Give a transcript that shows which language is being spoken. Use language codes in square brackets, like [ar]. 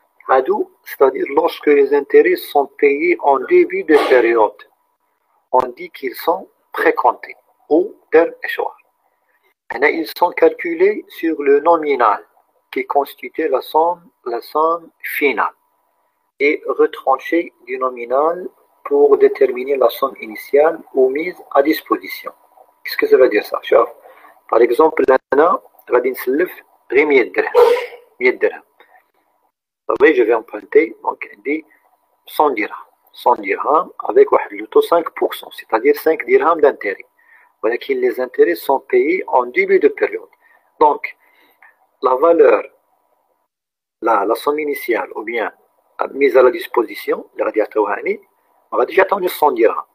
[fr] C'est-à-dire lorsque les intérêts sont payés en début de période, on dit qu'ils sont précomptés ou terme échoir. Ils sont calculés sur le nominal qui constitue la somme finale et retranchés du nominal pour déterminer la somme initiale ou mise à disposition. Qu'est-ce que ça veut dire ça? [ar] Par exemple, là, غادي نسلف غير 100 درهم 100 درهم. [fr] Je vais emprunter donc 100 dirhams avec le taux 5%, c'est-à-dire 5 dirhams d'intérêt. Voilà que les intérêts sont payés en début de période. Donc, la valeur, la somme initiale ou bien mise à la disposition, le radiateur on va déjà attendre 100 dirhams.